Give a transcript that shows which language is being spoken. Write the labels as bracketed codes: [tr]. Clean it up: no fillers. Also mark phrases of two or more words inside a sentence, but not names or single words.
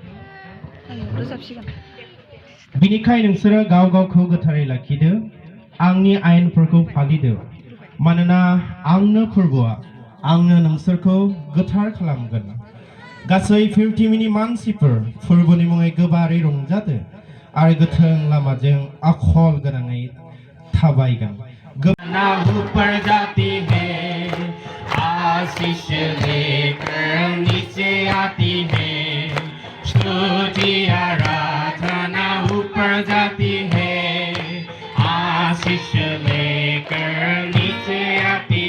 [brx] बिनिखाय नोंसोरो गाव गावखौ गोथारै लाखिदो आंनि आयेनफोरखौ फालिदो मानोना आंनो फोरबोआ आंनो नोंसोरखौ गोथार खालामगोन गासै पृथिबिनि मानसिफोर फोरबोनि मुङै गोबारै रंजादो आरो गोथों लामाजों आखल गोनाङै थाबायगोन [hi] आशीष लेकर नीचे आती है स्तुति आराधना ऊपर जाती है आशीष लेकर नीचे आती